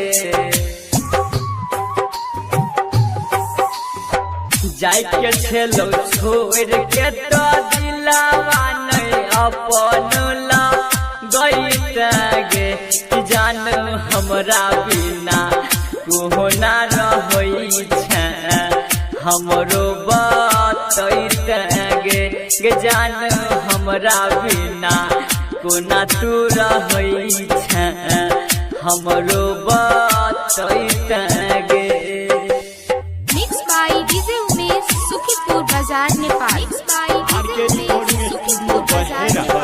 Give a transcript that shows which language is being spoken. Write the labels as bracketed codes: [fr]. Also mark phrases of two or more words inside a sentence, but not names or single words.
[mai] जाय के छेलौ छोड़ के तो दिलवा नहीं अपन ला गइबे कि जान हमरा बिना कोहो ना रहै छै हमरो बतैते गे। गे जान हमरा बिना कोना तू रहै छै हमरो बतैते गे। [en] Mixed by DJ Umesh, Shukipur Bazaar, Nepal। Mixed by DJ Umesh, Shukipur Bazaar, Nepal।